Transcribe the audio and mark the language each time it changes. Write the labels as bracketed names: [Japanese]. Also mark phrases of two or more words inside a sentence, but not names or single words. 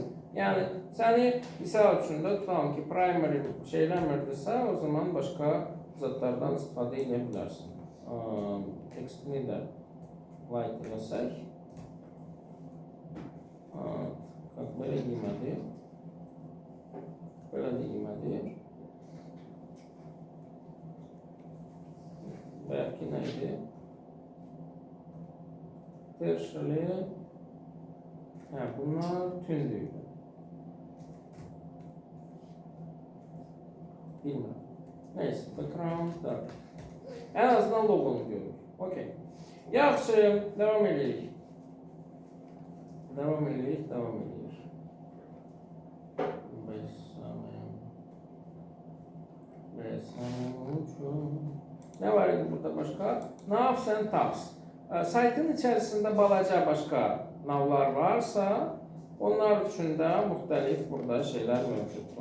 [Azerbaijani] Yəni səni misal üçün də tutalım ki, primary şeyləmirdirsə, o zaman başqa zatlardan istifadə edə bilərsən. Tekstini də light eləsək. Belə qiymədi. Belə də qiymədi. [Turkish] Belki neydi? [Azerbaijani] Terşeli. Bunlar tündüydü. [Turkish] Bilmem. Neyse, background da. En azından logonu görür. [Azerbaijani] Okey. Yaxşı, devam edirik. Devam edirik. [Turkish] Ne var idi burada başqa? [English] Nav and tabs. [Azerbaijani] Saytın içərisində balaca başqa navlar varsa, onlar üçün də müxtəlif burada şeylər mövcuddur.